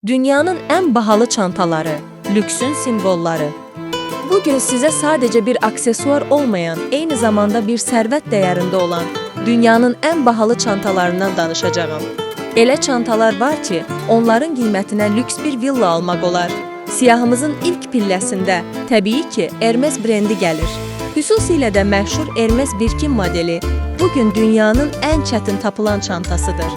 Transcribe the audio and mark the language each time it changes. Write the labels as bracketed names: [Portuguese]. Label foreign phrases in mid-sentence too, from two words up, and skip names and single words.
[Azerbaijani] Dünyanın en bahalı çantaları, lüksün simvolları. [Turkish] Bugün size sadece bir aksesuar olmayan, aynı zamanda bir servet değerinde olan dünyanın en bahalı çantalarından danışacağım. [Azerbaijani] Elə çantalar var ki, onların qiymətinə lüks bir villa almaq olar. Siyahımızın ilk pilləsində təbii ki, Hermes brendi gəlir. Xüsusilə də məşhur Hermes Birkin modeli bugün dünyanın en çətin tapılan çantasıdır.